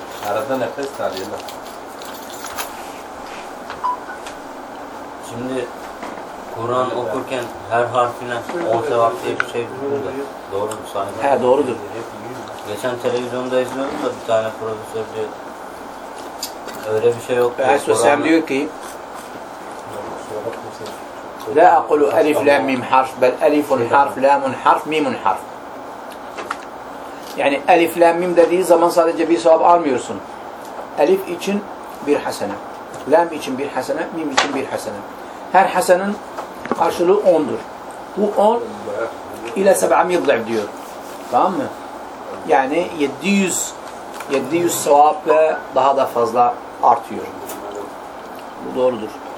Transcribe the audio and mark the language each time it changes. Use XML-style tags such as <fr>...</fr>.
<tr>Arada nefes tarıyorlar. Şimdi Kur'an okurken her harfine o sevap diye bir şey durdu. Doğru mu sahibim? He doğrudur. Geçen televizyonda izliyordum da bir tane profesör diyor. Öyle bir şey yok. Sen diyor ki</tr> <ar>لا أقول ألف لام ميم حرف بل ألف حرف لام حرف ميم حرف يعني ألف لام ميم</ar> <tr>dediği zaman sadece bir sevap almıyorsun. Elif için bir hasene, lam için bir hasene, mim için bir hasene. Her hasenin karşılığı 10'dur. Bu 10 ile 700 ضعف diyor. Tamam mı? Yani 700 sevap ve daha da fazla artıyor. Bu doğrudur.</tr>